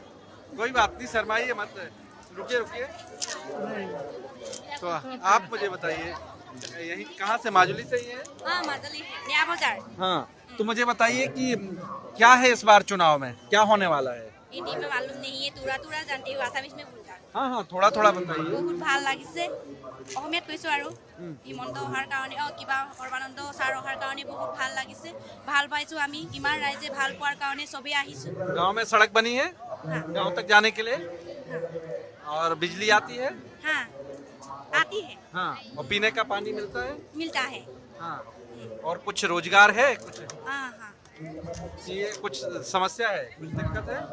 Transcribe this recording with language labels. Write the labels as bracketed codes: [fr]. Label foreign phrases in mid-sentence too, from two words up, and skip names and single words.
[hi] कोई बात नहीं, शर्माइए मत, रुकिए रुकिए। तो आप मुझे बताइए, यही कहाँ से, माजुली से ही है? हाँ माजुली नया बाजार। हाँ, तो मुझे बताइए कि क्या है इस बार चुनाव में, क्या होने वाला है? हिंदी में मालूम नहीं है, तुरा जानते हो, आसामीज में बोलता। हाँ हाँ, थोड़ा थोड़ा बताइए। [as] बहुत ভাল লাগিছে অসমীয়াত কৈছো আৰু হিমন্ত অহাৰ কাৰণে কিবা সৰ্বানন্দ ছাৰ অহাৰ কাৰণে বহুত ভাল লাগিছে, ভাল পাইছো আমি, ইমান ৰাইজে ভাল পোৱাৰ কাৰণে সবে আহিছো। [hi] गांव में सड़क बनी है गांव तक जाने के लिए? और बिजली आती है? हाँ आती है। हाँ, और पीने का पानी मिलता है? मिलता है। हाँ, और कुछ रोजगार है? कुछ हाँ हाँ ये कुछ समस्या है, कुछ दिक्कत है,